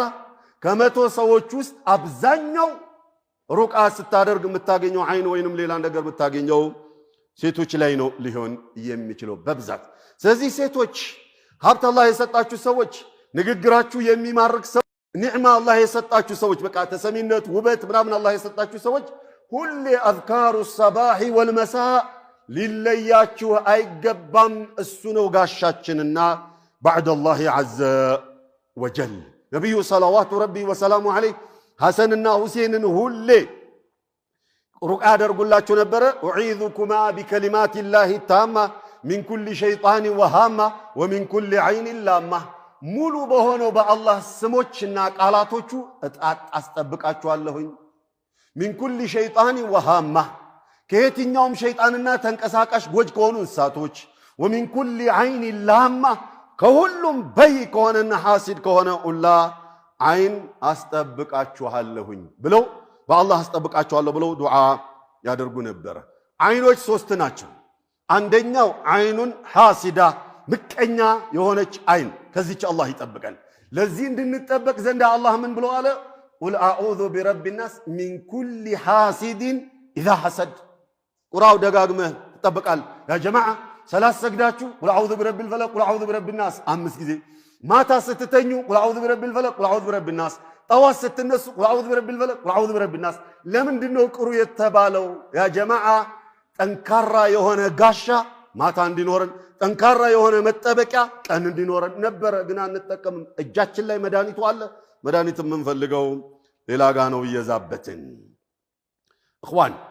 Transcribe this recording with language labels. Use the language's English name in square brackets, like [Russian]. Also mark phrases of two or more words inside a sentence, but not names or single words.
[Amharic] ከ100 ሰዎች ውስጥ አብዛኛው ሩቃ ስታደርግ የምታገኘው አይን ወይንም ሌላ ነገር የምታገኘው ሴቶች ላይ ነው ሊሆን የሚችለው በብዛት ስለዚህ ሴቶች ሀብት አላህ የሰጣችሁ ሰዎች ንግግራችሁ የሚማርክ ሰው ኒዕማ አላህ የሰጣችሁ ሰዎች በቃ ተሰሚነት ውበት ምናምን አላህ የሰጣችሁ ሰዎች ሁሌ አዝካሩ [Arabic] الصباح والمساء [Amharic] ሊለያችሁ አይገባም እሱ ነው ጋሻችንና [Arabic] بعد الله عز وجل [Amharic] ነብዩ [Arabic] صلوات ربي وسلامه عليه [Amharic] ሐሰንና ሁሴንን ሁሌ ሩቃ ያደርጉላችሁ ነበር [Arabic] اعيذكما بكلمات الله التامه من كل شيطان وهامه ومن كل عين لامه [Amharic] ሙሉ በሆነው በአላህ ስሞችና ቃላቶቹ አስጠብቃችኋለሁኝ [Arabic] من كل شيطان وهامه [Amharic] ከየትኛውም ሸይጣንና ተንቀሳቃሽ ጎጅ ከሆኑ እንስሳቶች [Arabic] ومن كل عين لامه [Amharic] ከሁሉም በይ ከሆነና ሐሲድ ከሆነ ሁላ አይን አስጠብቃችኋለሁኝ ብለው በአላህ አስጠብቃችኋለሁ ብለው ዱዓ ያደርጉ ነበር አይኖች ሶስት ናቸው አንደኛው አይኑን ሐሲዳ ምቀኛ የሆነች አይን ከዚች አላህ ይጠብቀን ለዚህ እንድንጠበቅ ዘንድ አላህ ምን ብሎ አለ [Arabic] قل أعوذ برب الناس من كل حاسد اذا حسد [Amharic] ቁራው ደጋግመህ ተጠብቃል [Arabic] يا جماعة [Amharic] ሰላት ሰግዳችሁ [Arabic] قل أعوذ برب الفلق قل أعوذ برب الناس [Amharic] 5 ጊዜ ማታ ስትተኙ [Arabic] قل أعوذ برب الفلق قل أعوذ برب الناس [Amharic] ጠዋት ስትነሱ [Arabic] قل أعوذ برب الفلق قل أعوذ برب الناس [Amharic] ለምንድነው ቅሩ የተባለው [Arabic] يا جماعة [Amharic] ጠንካራ የሆነ ጋሻ ማታ እንዲኖረን ጠንካራ የሆነ መጠበቂያ ቀን እንዲኖረን ነበር ግን አንጠቀምም እጃችን ላይ መድኃኒቱ አለ መድኃኒት የምንፈልገው ሌላ ጋ ነው እየዛበትን اخوان